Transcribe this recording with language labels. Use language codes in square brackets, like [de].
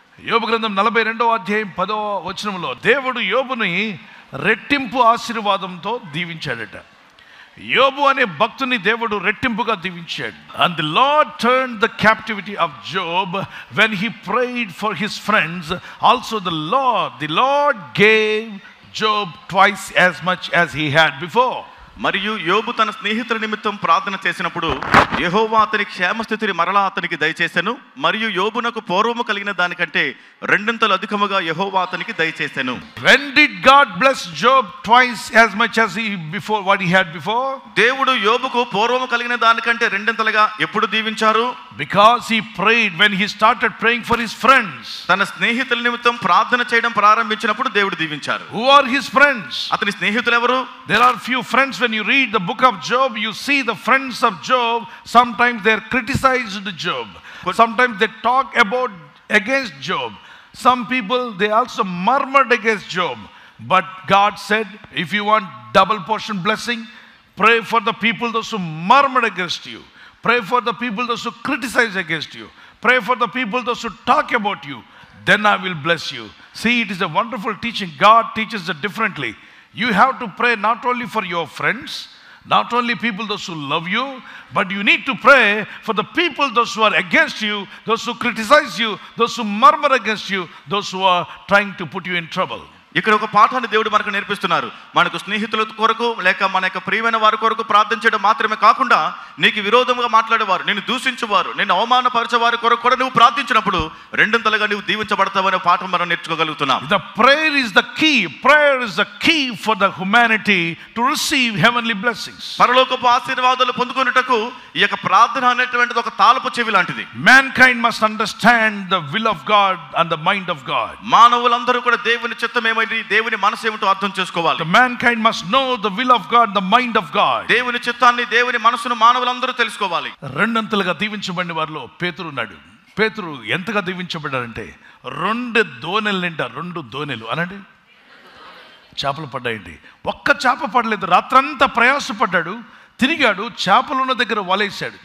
[te] యోబు గ్రంథం 42:10 దేవుడు యోబుని రెట్టింపు ఆశీర్వాదంతో దీవించాడట. యోబు అనే భక్తుని దేవుడు రెట్టింపుగా దీవించాడు. [en] And the Lord turned the captivity of Job when he prayed for his friends. Also the Lord gave Job twice as much as he had before. [te] మరియు యోబు తన స్నేహితుల నిమిత్తం ప్రార్థన చేసినప్పుడు యెహోవా అతని క్షేమస్థితిని మరలా అతనికి దయచేసెను. మరియు యోబునకు పూర్వము కలిగిన దానికంటే రెండింతలు అధికముగా యెహోవా అతనికి దయచేసెను. [en] When did God bless Job twice as much as what he had before? [te] దేవుడు యోబుకు పూర్వము కలిగిన దానికంటే రెండింతలుగా ఎప్పుడు దీవించారు? [en] Because he prayed, when he started praying for his friends. [te] తన స్నేహితుల నిమిత్తం ప్రార్థన చేయడం ప్రారంభించినప్పుడు దేవుడు దీవించారు. [en] Who are his friends? [te] అతని స్నేహితులు ఎవరు? [en] There are few friends. When you read the book of Job, you see the friends of Job. Sometimes they criticized Job. Sometimes they talk against Job. Some people, they also murmured against Job. But God said, if you want double portion blessing, pray for the people those who murmured against you. Pray for the people those who criticize against you. Pray for the people those who talk about you. Then I will bless you. See, it is a wonderful teaching. God teaches it differently. You have to pray not only for your friends, not only people those who love you, but you need to pray for the people those who are against you, those who criticize you, those who murmur against you, those who are trying to put you in trouble. [te] ఇక్కడ ఒక పాఠాన్ని దేవుడు మనకు నేర్పిస్తున్నారు. మనకు స్నేహితుల కొరకు లేక మన యొక్క ప్రియమైన వారి కొరకు ప్రార్థన చేయడం మాత్రమే కాకుండా నీకు విరోధంగా మాట్లాడేవారు, నిన్ను దూషించేవారు, నిన్ను అవమానపరిచే వారి కొరకు కూడా నువ్వు ప్రార్థించినప్పుడు రెండింతలుగా నువ్వు దీవించబడతావనే పాఠం మనం నేర్చుకోగలుగుతున్నాం. [en] The prayer is the key. Prayer is the key for the humanity to receive heavenly blessings. [te] పరలోకపు ఆశీర్వాదాలు పొందుకొనుటకు ఈ యొక్క ప్రార్థన అనేటువంటిది ఒక తాళపు చెవి లాంటిది. [en] Mankind must understand the will of God and the mind of God. [te] మానవులందరూ కూడా దేవుని చిత్తం ఏమైంది, దేవుని మనసు ఏమిటో అర్థం చేసుకోవాలి. [en] The mankind must know the will of God, the mind of God. [te] దేవుని చిత్తాన్ని, దేవుని మనసును మానవులందరూ తెలుసుకోవాలి. రెండంతలుగా దీవించబడిన వారిలో పేతురు ఉన్నాడు. పేతురు ఎంతగా దీవించబడ్డాడంటే 2 దోనెల నిండా 2 దోనెలు అనండి చేపలు పడ్డాయండి. ఒక్క చేప పడలేదు. రాత్రంతా ప్రయాసపడ్డాడు, తిరిగాడు, చేపలున్న దగ్గర వలేసాడు.